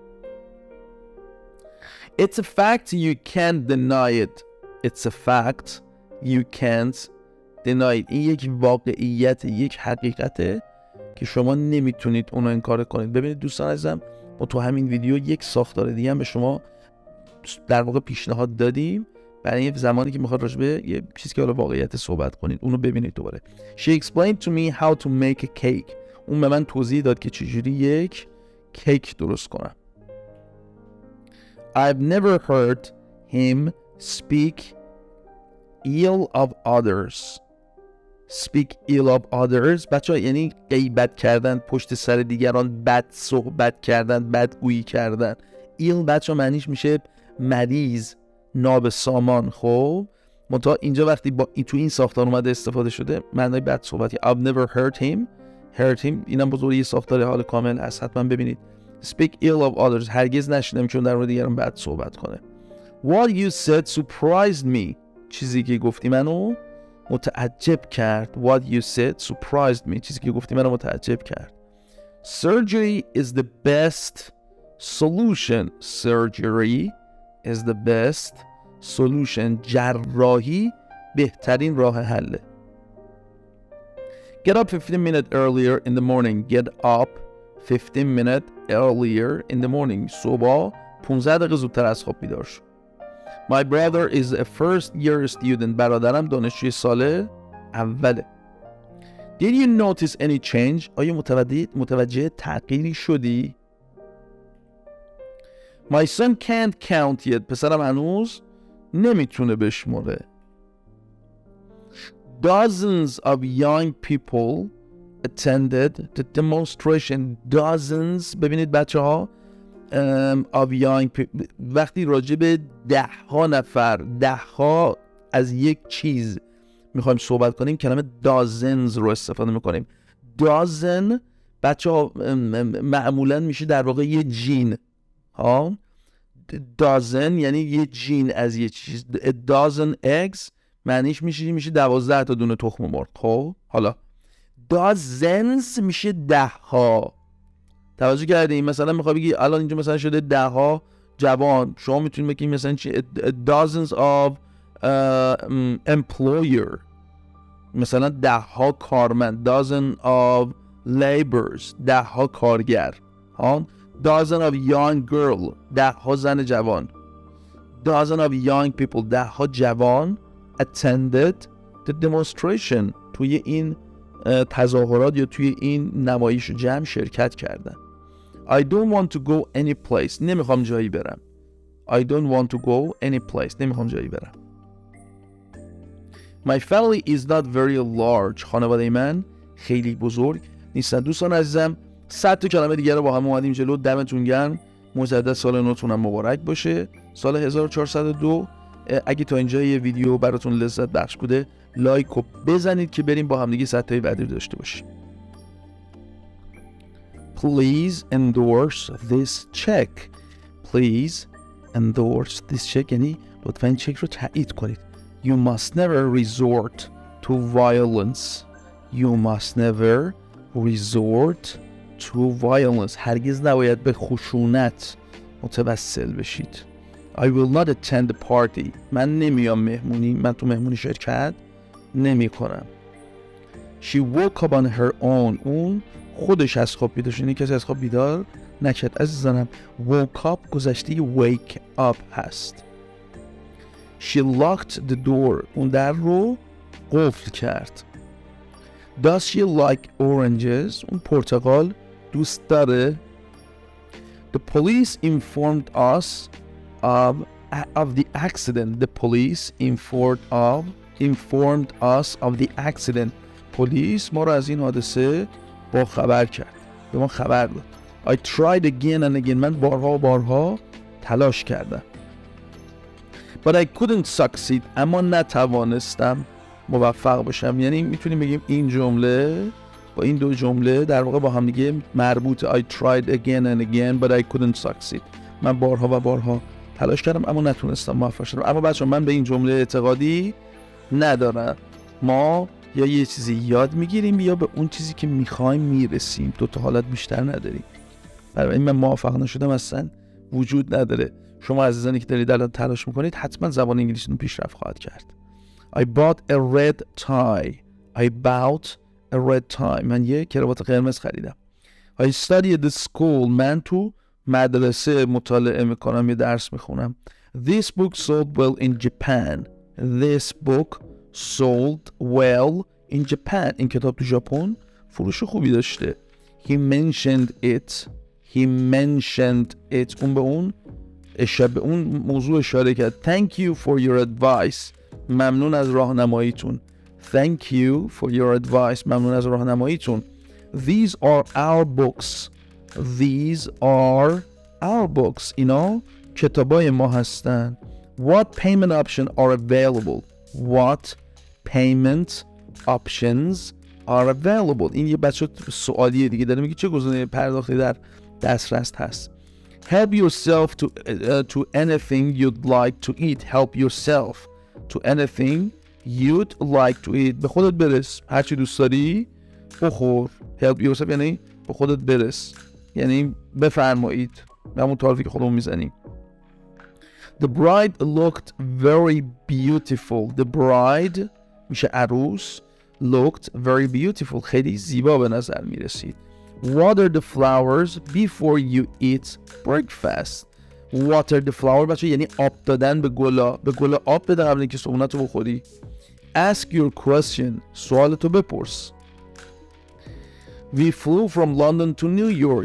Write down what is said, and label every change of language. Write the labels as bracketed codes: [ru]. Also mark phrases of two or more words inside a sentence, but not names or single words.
[en] It's a fact you can't deny it. It's a fact you can't deny it. [fa] این یک واقعیت، یک حقیقته که شما نمیتونید اونو انکار کنید. ببینید دوستان عزیزم، ما تو همین ویدیو یک ساختار دیگه هم به شما در واقع پیشنهاد دادیم برای یه زمانی که میخواد راجع به یه چیزی که حالا واقعیت صحبت کنید. اونو ببینید دوباره. [en] She explained to me how to make a cake. [fa] اون به من توضیح داد که چجوری یک کیک درست کنم. [en] I've never heard him speak ill of others. Speak ill of others. [fa] بچه ها یعنی غیبت کردن، پشت سر دیگران بد صحبت کردن، بدگویی کردن. ill بچه ها معنیش میشه مریض، نابسامان. خب منتها اینجا وقتی با تو این ساختار اومده استفاده شده معنای بد صحبتی. [en] I've never heard him. [fa] اینم بزرگی یه ساختار حال کامل هست، حتما ببینید. [en] Speak ill of others. [fa] هرگز نشنیدم چون در مورد دیگران بد صحبت کنه. [en] What you said surprised me. [fa] چیزی که گفتی منو متعجب کرد. [en] What you said surprised me. [fa] چیزی که گفتی منو متعجب کرد. [en] Surgery is the best solution. Surgery is the best solution. [fa] جراحی بهترین راه حله. [en] Get up 15 minutes earlier in the morning. Get up 15 minutes earlier in the morning. [fa] صبح 15 دقیقه زودتر از خواب بیدار شو. [en] My brother is a first year student. [fa] برادرم دانشجوی سال اوله. [en] Did you notice any change? [fa] آیا متوجه تغییری شدی؟ [en] My son can't count yet. [fa] پسرم هنوز نمیتونه بشمره. [en] Dozens of young people attended the demonstration. Dozens. [fa] ببینید بچه ها [en] of young people [fa] وقتی راجع به 10 نفر 10 از یک چیز میخوایم صحبت کنیم کلمه dozens رو استفاده میکنیم. dozen بچه ها معمولا میشه در واقع یه جین ها. dozen یعنی یه جین از یه چیز. [en] a dozen eggs [fa] معنیش میشه 12 تا دونه تخم مرغ. خب حالا dozens میشه 10 ها. توجه کردین؟ مثلا میخوای بگی الان اینجا مثلا شده 10 جوان، شما میتونید بگید مثلا چی؟ [en] dozens of employer، [fa] مثلا 10 کارمند. [en] dozen of laborers 10 کارگر. ها dozen of young girl [fa] 10 زن جوان. [en] dozen of young people [fa] 10 جوان [en] attended the demonstration [fa] توی این تظاهرات یا توی این نمایش جمع شرکت کردن. [en] I don't want to go any place. [fa] نمیخوام جایی برم. [en] I don't want to go any place. [fa] نمیخوام جایی برم. [en] My family is not very large. [fa] خانواده من خیلی بزرگ نیستن. دوستان عزیزم 100 تا کلمه دیگه رو با هم اومدیم جلو. دمتون گرم. مجدد سال نوتونم مبارک باشه. سال 1402. اگه تا اینجا یه ویدیو براتون لذت بخش بوده لایک رو بزنید که بریم با هم دیگه 100 تای بعدی داشته باشیم. [en] Please endorse this check. Please endorse this check [fa] یعنی لطفاً این چک رو تایید کنید. [en] You must never resort to violence. You must never resort to violence. [fa] هرگز نباید به خشونت متوسل بشید. [en] I will not attend the party. [fa] من نمیام مهمونی. من تو مهمونی شرکت نمی کنم. [en] She woke up on her own. [fa] اون خودش از خواب بیدار شد. کسی از خواب بیدار نکرد. عزیزانم [en] woke up [fa] گذشته [en] wake up [fa] هست. [en] She locked the door. [fa] اون در رو قفل کرد. [en] Does she like oranges? [fa] اون پرتقال دوست داره. [en] The police informed us of the accident. The police informed us of the accident. [fa] پلیس ما رو از این حادثه با خبر کرد. به ما خبر داد. [en] I tried again and again. [fa] من بارها تلاش کردم. [en] But I couldn't succeed. [fa] اما نتوانستم. موفق باشم. یعنی میتونیم بگیم این جمله با این دو جمله در واقع با هم دیگه مربوطه. [en] I tried again and again but I couldn't succeed. [fa] من بارها و بارها تلاش کردم اما نتونستم موفق شدم. اما بچه‌ها من به این جمله اعتقادی ندارم. ما یا یه چیزی یاد میگیریم یا به اون چیزی که میخوایم میرسیم. دو تا حالت بیشتر نداریم. برای این من موفق نشدم اصلا وجود نداره. شما عزیزانی که دارید الان تلاش میکنید حتما زبان انگلیسیتون پیشرفت خواهد کرد. [en] I bought a red tie. I bought a red tie. [fa] من یه کراوات قرمز خریدم. [en] I studied at school. [fa] من تو مدرسه مطالعه میکنم، یه درس میخونم. [en] This book sold well in Japan. This book sold well in Japan. [fa] این کتاب تو ژاپن فروش خوبی داشته. [en] He mentioned it. He mentioned it. [fa] اون به اون به اون موضوع اشاره کرد. [en] Thank you for your advice. [fa] ممنون از راهنماییتون. [en] Thank you for your advice. [fa] ممنون از راهنماییتون. [en] These are our books. These are our books. [fa] اینا کتابای ما هستن. [en] What payment options are available? What payment options are available? [fa] این یه بچه سوالیه دیگه، داره میگه چه گزینه پرداختی در دسترس هست. [en] Help yourself to anything you'd like to eat. Help yourself to anything you'd like to eat. [fa] به خودت برس، هر چی دوست داری بخور. [en] Help yourself [fa] یعنی به خودت برس، یعنی بفرمایید، به همون تعریفی که خودمون میزنیم. [en] The bride looked very beautiful. The bride [fa] میشه عروس. [en] Looked very beautiful. [fa] خیلی زیبا به نظر میرسید. [en] Water the flowers before you eat breakfast. Water the flower [fa] بچه یعنی آب دادن به گلا. به گلا آب بده قبل اینکه صبحونتو بخوری. [en] Ask your question. [fa] سوالتو بپرس. [en] We flew from London to New York.